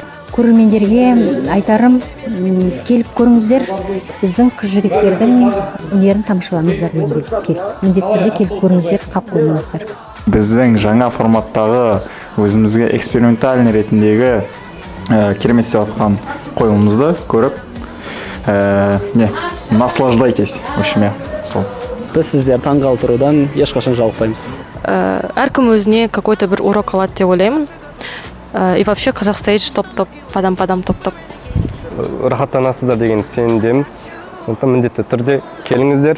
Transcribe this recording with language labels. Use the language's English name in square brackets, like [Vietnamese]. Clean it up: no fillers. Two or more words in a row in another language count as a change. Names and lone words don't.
[Kazakh] Көрермендерге айтарым, келіп көріңіздер, біздің қыз жігіттердің өнерін тамашалаңыздар деген міндетті түрде келіп көріңіздер, қалып қоймаңыздар. Біздің жаңа форматтағы өзімізге экспериментальный ретіндегі керемет істеп жатқан қойылымымызды көріп, [Russian] наслаждайтесь, в общем, [Kazakh] сол. Біз сіздер таңғалдырудан ешқашан жалықпаймыз. Әркім өзіне какой-то бір урок алады деп ойлаймын. [Russian] И вообще Қазақ стейдж топ-топ, падам-падам топ-топ. [Kazakh] Рахаттанасыздар деген сенімдемін. Сондықтан міндетті түрде келіңіздер.